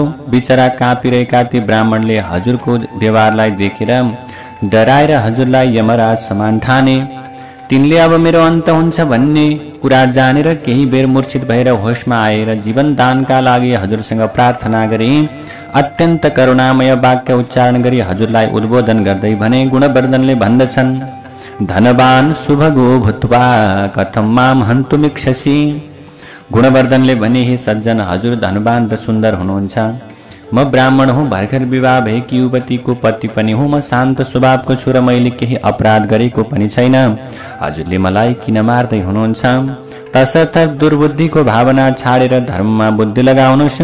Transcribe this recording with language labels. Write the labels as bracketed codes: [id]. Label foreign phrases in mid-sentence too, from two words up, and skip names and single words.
[ne] बिचरा काँपिरहेका ती ब्राह्मणले हजुरको व्यवहारलाई देखेर डराएर हजुरलाई यमराज समान ठाने। तिनले अब मेरो अन्त हुन्छ भन्ने कुरा जानेर केही बेर मूर्छित भएर होसमा आएर जीवन दानका लागि हजुरसँग प्रार्थना गरे। अत्यन्त करुणामय वाक्य उच्चारण गरी हजुरलाई उद्बोधन गर्दै भने गुणवर्धनले भन्दछन्, [sa] धनवान शुभगो भूत्वा कथम माम हन्तुमिच्छसि। [ne] गुणवर्धनले भने, हे सज्जन, हजुर धनवान र सुन्दर हुनुहुन्छ। म ब्राह्मण हुँ, भर्खर विवाह भएकी युवतीको पति पनि हुँ। म शान्त स्वभावको छु र मैले केही अपराध गरेको पनि छैन। हजुरले मलाई किन मार्दै हुनुहुन्छ? तसर्थ दुर्बुद्धिको भावना छाडेर धर्ममा बुद्धि लगाउनुहोस्।